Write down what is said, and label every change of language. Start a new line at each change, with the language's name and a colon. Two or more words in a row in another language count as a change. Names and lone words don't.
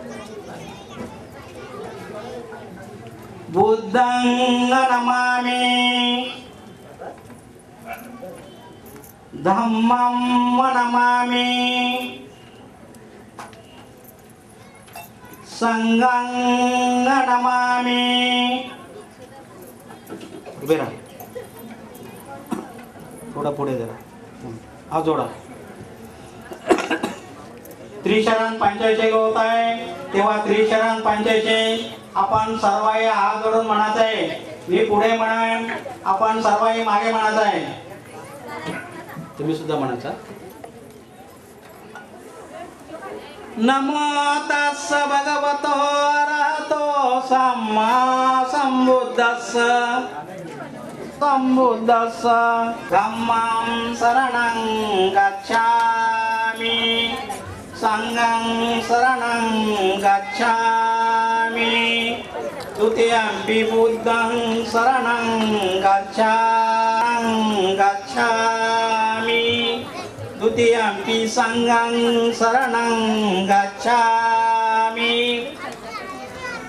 Pali: बुद्धं नमामि धम्मं नमामि संघं नमामि.
Marathi: उभे राहा, थोडा पुढे जरा हा जोडा. त्रिशरण पंचायचे होत आहे, तेव्हा त्रिशरण पंचायचे आपण सर्वही हात जोडून म्हणायचं आहे. मी पुढे म्हणेन, आपण सर्वही मागे म्हणायचं आहे. तुम्ही सुद्धा म्हणायचा.
Pali: नमो तस्स भगवतो अरहतो सम्मा संबुद्धस्स संबुद्धस्स. धम्मं शरणं गच्छामि संघं शरणं गच्छामि तुतीयंपि बुद्धं शरणं गच्छामि तुतीयंपि संघं शरणं गच्छामि.